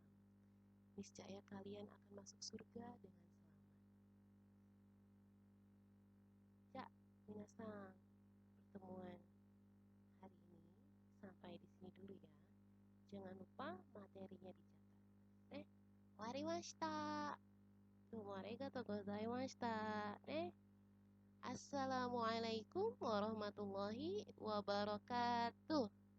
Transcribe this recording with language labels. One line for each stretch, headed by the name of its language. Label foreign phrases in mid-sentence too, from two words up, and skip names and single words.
Indonesian: Niscaya kalian akan masuk surga dengan selamat. Ya, minasang, pertemuan hari ini sampai di sini dulu ya. Jangan lupa materinya dicatat.
Japanese: 分かりました. どうもありがとうございました.
Arabic: السلام عليكم ورحمة الله وبركاته.